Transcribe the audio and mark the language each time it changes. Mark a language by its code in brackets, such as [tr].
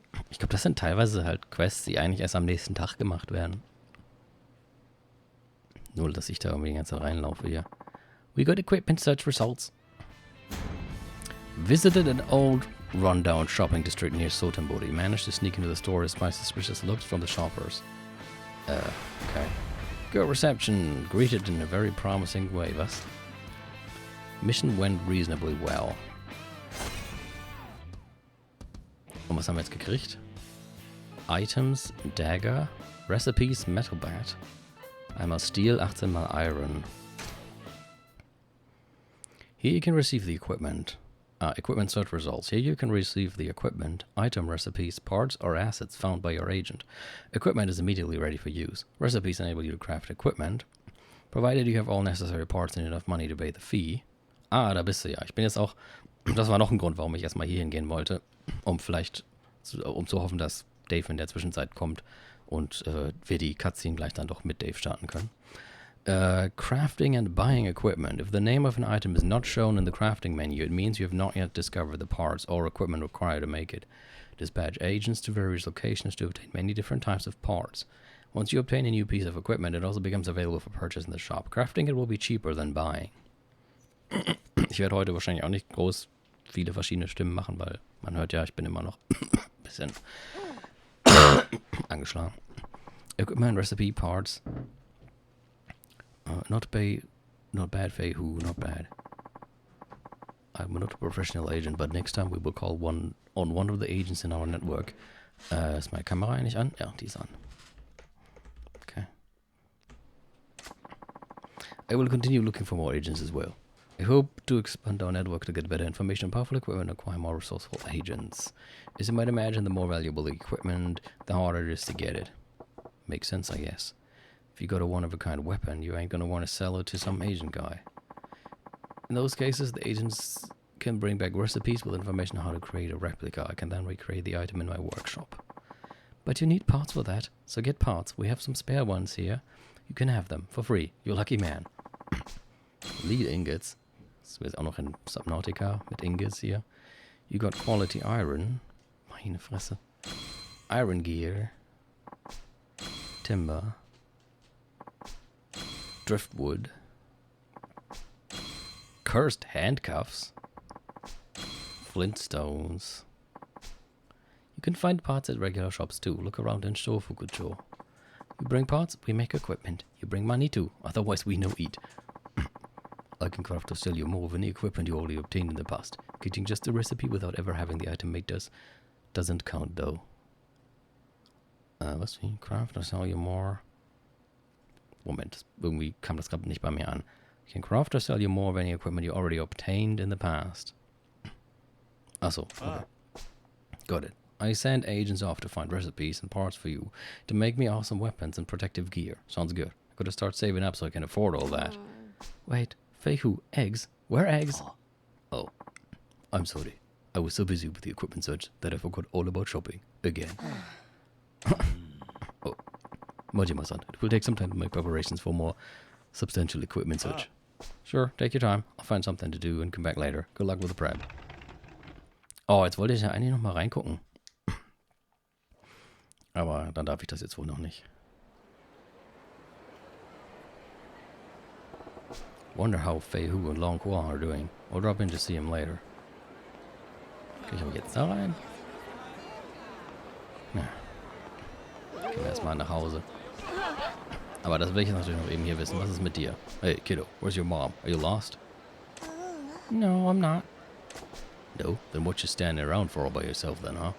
[de] Ich glaube, das sind teilweise halt Quests, die eigentlich erst am nächsten Tag gemacht werden. Nur, dass ich da irgendwie die ganze Zeit reinlaufe hier. [en] We got equipment search results. Visited an old rundown shopping district near Sotenbori. Managed to sneak into the store despite suspicious looks from the shoppers. Okay. Good reception. Greeted in a very promising way, was? Mission went reasonably well. [de] Und was haben wir jetzt gekriegt? [en] Items, Dagger, Recipes, Metal Bat. [de] Einmal Steel, 18 mal Iron. [en] Here you can receive the equipment. Equipment search results. Here you can receive the equipment, item recipes, parts, or assets found by your agent. Equipment is immediately ready for use. Recipes enable you to craft equipment, provided you have all necessary parts and enough money to pay the fee. [de] Ah, da bist du ja. Ich bin jetzt auch... Das war noch ein Grund, warum ich erstmal hier hingehen wollte. Um zu hoffen, dass Dave in der Zwischenzeit kommt und wir die Cutscene gleich dann doch mit Dave starten können. [en] Crafting and buying equipment. If the name of an item is not shown in the crafting menu, it means you have not yet discovered the parts or equipment required to make it. Dispatch agents to various locations to obtain many different types of parts. Once you obtain a new piece of equipment, it also becomes available for purchase in the shop. Crafting it will be cheaper than buying. [de] Ich werde heute wahrscheinlich auch nicht groß viele verschiedene Stimmen machen, weil man hört ja, ich bin immer noch ein bisschen angeschlagen. [en] Equipment, recipe, parts. Not bad, Fei-Hu, not bad. I'm not a professional agent, but next time we will call one of the agents in our network. [de] Ist meine Kamera eigentlich an? Ja, die ist an. Okay. [en] I will continue looking for more agents as well. I hope to expand our network to get better information on powerful equipment and acquire more resourceful agents. As you might imagine, the more valuable the equipment, the harder it is to get it. Makes sense, I guess. If you got a one-of-a-kind weapon, you ain't gonna want to sell it to some Asian guy. In those cases, the agents can bring back recipes with information on how to create a replica. I can then recreate the item in my workshop. But you need parts for that, so get parts. We have some spare ones here. You can have them for free. You're a lucky man. Lead ingots. [de] Das ist auch noch in Subnautica mit Ingots hier. [en] You got quality iron. [de] Meine Fresse. [en] Iron gear. Timber. Driftwood. Cursed handcuffs. Flintstones. You can find parts at regular shops too. Look around in Shofukucho. You bring parts, we make equipment. You bring money too, otherwise we no eat. I can craft or sell you more of any equipment you already obtained in the past. Getting just a recipe without ever having the item made doesn't count though. Was? Craft or sell you more? [de] Moment, irgendwie kam das gerade nicht bei mir an. [en] You can craft or sell you more of any equipment you already obtained in the past. Achso, okay. Got it. I send agents off to find recipes and parts for you to make me awesome weapons and protective gear. Sounds good. I gotta start saving up so I can afford all that. Wait, Fei-Hu, eggs? Where eggs? Oh, I'm sorry. I was so busy with the equipment search that I forgot all about shopping. Again. Oh, Majima-san, it will take some time to make preparations for more substantial equipment search. Sure, take your time. I'll find something to do and come back later. Good luck with the prep. [de] Oh, jetzt wollte ich ja eigentlich noch mal reingucken. Aber dann darf ich das jetzt wohl noch nicht. [en] Wonder how Fei Hu and Long Guang are doing. We'll drop in to see him later. [de] Kann ich aber jetzt da rein? Ja. Gehen wir erstmal nach Hause. Aber das will ich jetzt natürlich noch eben hier wissen. Was ist mit dir? [en] Hey, kiddo, where's your mom? Are you lost? No, I'm not. No? Then what you standing around for all by yourself then, huh?